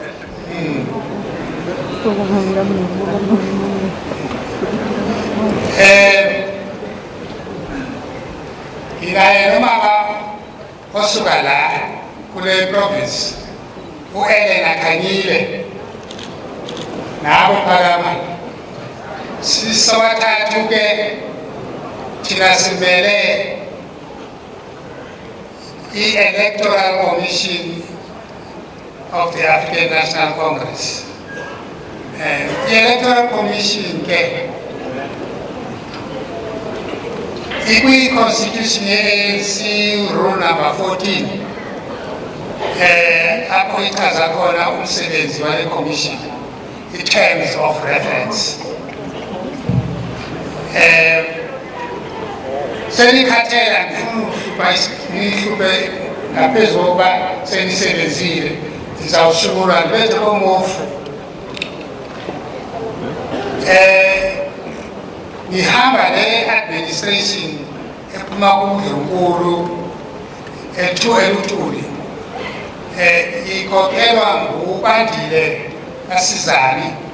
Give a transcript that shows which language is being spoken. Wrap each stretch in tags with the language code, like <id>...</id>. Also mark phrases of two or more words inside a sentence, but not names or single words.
<zu>nginaye nomama osuka la kule province uElena Khanyile nabo phakama sisobathathu ke thina simele i-Electoral Commission of the African National Congress.</zu> <xh>I-Electoral Commission ke ikwi-Constitution ye-ANC</xh> <en>rule number</en> <xh>14 apho ichaza khona umsebenzi wale commission, i-</xh> <en>terms of reference.</en> <xh>Senikhathela nihluphe ngaphezu kokuba senisebenzile, ndizawushukura ndibethe komofu.</xh> <zu>Ngihamba ne-administration ephuma kuNdlunkulu eLutuli, ikhokhelwa nguBandile kaSizani.</zu>